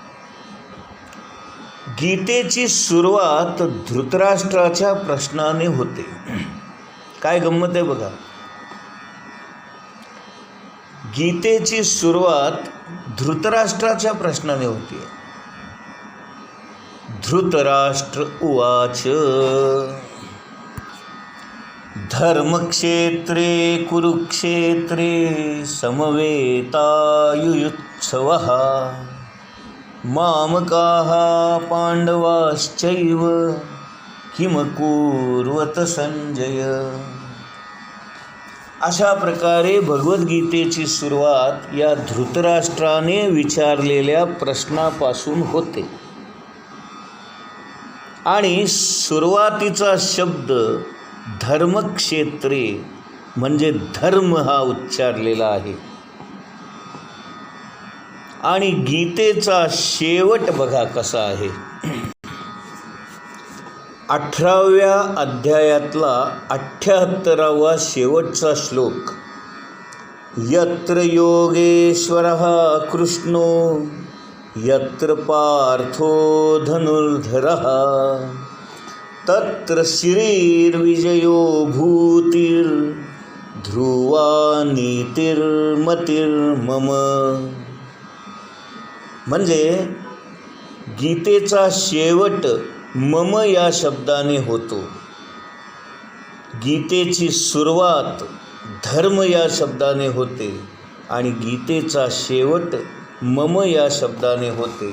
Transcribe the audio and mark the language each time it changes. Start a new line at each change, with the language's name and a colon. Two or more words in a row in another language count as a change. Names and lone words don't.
Marathi: गीतेची सुरुवात धृतराष्ट्राच्या प्रश्नाने होते. काय गंमत आहे बघा, गीतेची सुरुवात धृतराष्ट्राच्या प्रश्नाने होती.
Sanskrit: धृतराष्ट्र उवाच धर्मक्षेत्रे कुरुक्षेत्रे समवेतायुयुत्सवः मामकाः पांडवाश्चैव किमकुर्वत संजय.
Marathi: अशा प्रकारे भगवद्गीतेची सुरुवात या धृतराष्ट्राने विचारलेल्या प्रश्नापासून होते. आणि सुरुवातीचा शब्द धर्मक्षेत्रे म्हणजे धर्म हा उच्चारलेला आहे. आणि गीतेचा शेवट बघा कसा आहे. 18व्या अध्यायातला 78वा शेवटचा श्लोक,
Sanskrit: यत्र योगेश्वरः कृष्णो यत्र पार्थो धनुर्धरः तत्र श्रीर्विजयो भूतिर्ध्रुवा नीतिर्मतिर्मम.
Marathi: म्हणजे गीतेचा शेवट मम या शब्दाने होतो, गीतेची सुरुवात धर्म या शब्दाने होते आणि गीतेचा शेवट मम या शब्दाने होते.